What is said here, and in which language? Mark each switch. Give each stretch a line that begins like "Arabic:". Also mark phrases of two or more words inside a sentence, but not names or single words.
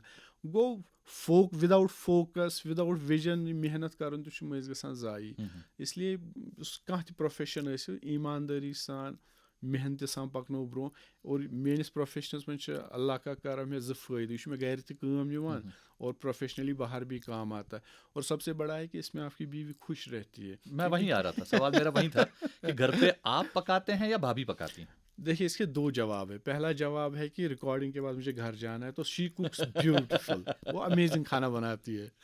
Kashmiri: گوٚو
English: without focus, without vision
Kashmiri: محنت کرُن تہِ چھُ مٔنٛزۍ گژھان ضایع. اسلیے کانٛہہ تہِ پروفیشن ٲسِو ایٖماندٲری سان محنتہِ سان پکنو برونٛہہ.
Urdu: اور
Kashmiri: میٲنِس پروفیشنس منٛز چھِ
Urdu: اللہ کا کرم
Kashmiri: مےٚ 2 فٲیدٕ, یہِ چھُ مےٚ گرِ تہِ کٲم یِوان
Urdu: اور پروفیشنلی باہر بھی کام آتا ہے, اور سب سے بڑا ہے کہ اس میں آپ کی بیوی خوش رہتی ہے. میں وہیں آ رہا تھا, سوال میرا وہیں تھا کہ گھر پہ آپ پکاتے ہیں یا بھابھی پکاتی ہیں؟ دیکھیے اس کے 2 جواب ہے. پہلا جواب ہے کہ ریکارڈنگ کے بعد مجھے گھر جانا ہے تو
English: she cooks beautiful,
Urdu: وہ امیزنگ کھانا بناتی ہے.